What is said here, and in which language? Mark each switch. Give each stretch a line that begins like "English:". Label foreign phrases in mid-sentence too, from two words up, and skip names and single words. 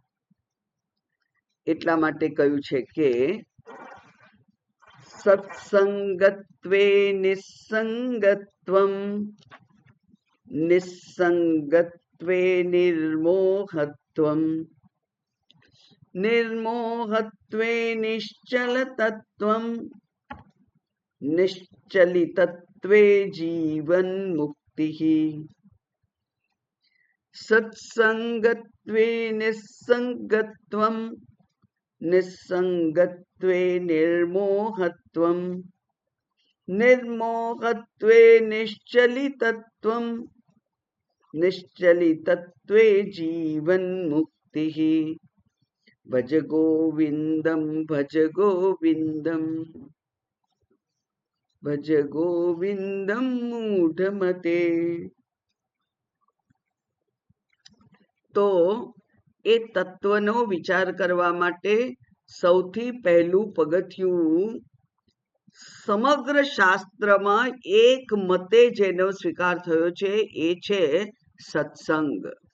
Gujarati: એટલા માટે કહ્યું છે કે
Sanskrit: સત્સંગત્વે નિસંગત્વમ, નિસંગત્વે નિર્મોહત્વમ, निर्मोहत्वे निश्चलतत्वं निश्चलितत्वे जीवन्मुक्तिः सत्संगत्वे निस्संगत्वं निस्संगत्वे निर्मोहत्वं निर्मोहत्वे निश्चलितत्वं निश्चलितत्वे जीवन्मुक्तिः भज गोविन्दं भज गोविन्दं भज गोविन्दं मूढमते।
Gujarati: તો એ તત્વનો વિચાર કરવા માટે સૌથી પહેલું પગથિયું સમગ્ર શાસ્ત્રમાં એક મતે જેનો સ્વીકાર થયો છે એ છે સત્સંગ.